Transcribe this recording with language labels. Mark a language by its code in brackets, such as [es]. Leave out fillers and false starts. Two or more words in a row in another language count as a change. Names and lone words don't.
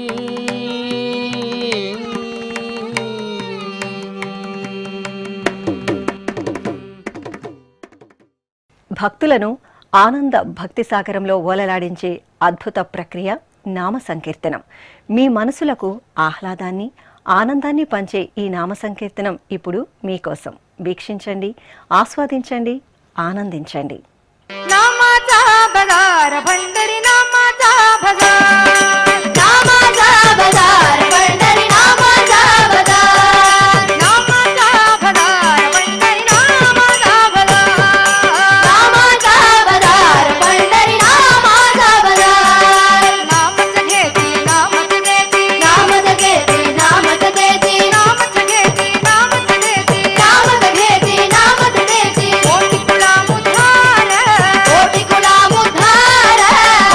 [te] భక్తులను ఆనంద భక్తి సాగరంలో ఓలలాడించే అద్భుత ప్రక్రియ నామ సంకీర్తనం. మీ మనసులకు ఆహ్లాదాన్ని ఆనందాన్ని పంచే ఈ నామ సంకీర్తనం ఇప్పుడు మీకోసం. వీక్షించండి, ఆస్వాదించండి, ఆనందించండి. [mr] नामाचा बजार पंढरी नामाचा बजार नामाचा बजार पंढरी नामाचा बजार नामाचा बजार पंढरी नामाचा बजार नामाचा बजार पंढरी नामाचा बजार नामच घेती नामच घेती नामच घेती नामच घेती नामच घेती नामच घेती नामच घेती नामच घेती कोटी कुला मुद्धार कोटी कुला मुद्धार